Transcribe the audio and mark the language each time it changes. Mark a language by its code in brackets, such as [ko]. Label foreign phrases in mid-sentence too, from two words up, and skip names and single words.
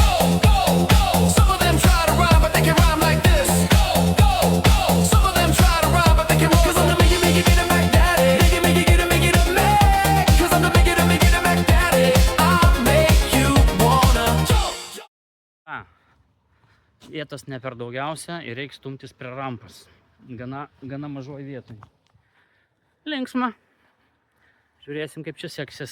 [en] Some of them try to rhyme, but they can rhyme like this. Some of them try to rhyme, but they can rhyme. Cause I'm the make it, get a Mac Daddy. Make it, get a Mac. Cause I'm the make it, get a Mac Daddy. I'll make you wanna jump. [lt] Vietos ne per daugiausia ir reiks stumtis prie rampas. Gana mažoj vietoj. Linksma. Žiūrėsim, kaip čia seksis.